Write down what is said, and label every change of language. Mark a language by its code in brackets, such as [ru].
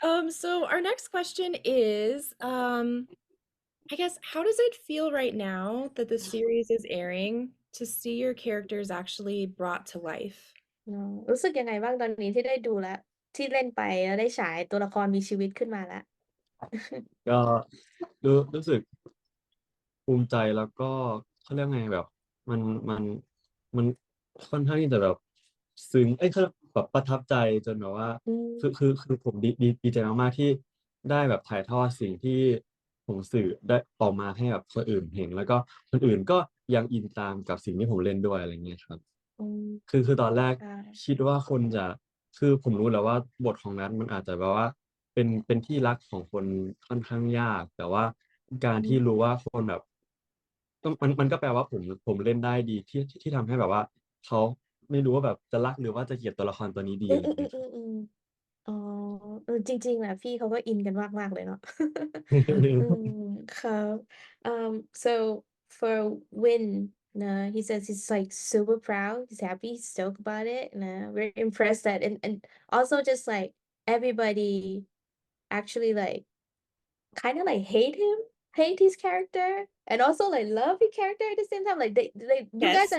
[en] So our next question is, I guess, how does it feel right now that the series is airing to see your characters actually brought to life? [th] เนาะรู้สึกยังไงบ้างตอนนี้ที่ได้ดูแล้วที่เล่นไปแล้วได้ฉายตัวละครมีชีวิตขึ้นมาแล้ว ก็รู้สึกภูมิใจแล้วก็เขาเรียกไงแบบมันมันมันค่อนข้างที่จะแบบซึ้งเขาแบบประทับใจจนแบบว่า อืม คือผมดีใจมากๆที่ได้แบบถ่ายทอดสิ่งที่ ผมสื่อได้ออกมาให้แบบคนอื่นเห็นแล้วก็คนอื่นก็ยังอินตามกับสิ่งที่ผมเล่นด้วยอะไรเงี้ยครับ อืม คือตอนแรก ค่ะ คิดว่าคนจะคือผมรู้แล้วว่าบทของนัทมันอาจจะแบบว่าเป็นที่รักของคนค่อนข้างยากแต่ว่าการ อื ที่รู้ ม ว่าคนแบบก็มันก็แปลว่าผมเล่นได้ดีที่ทำให้แบบว่าเขาไม่รู้ว่าแบบจะรักหรือว่าจะเกลียดตัวละครตัวนี้ดี อืมอืม อะไรเงี้ยครับ อืมอืมอืมอ๋อจริงๆนะพี่เขาก็อินกันมากๆเลยเนาะอืมครับ [en] so for Win he says he's like super proud he's happy he's stoked about it very impressed that and also just like everybody actually like kind of like hate his character and also like love his character at the same time like they you guys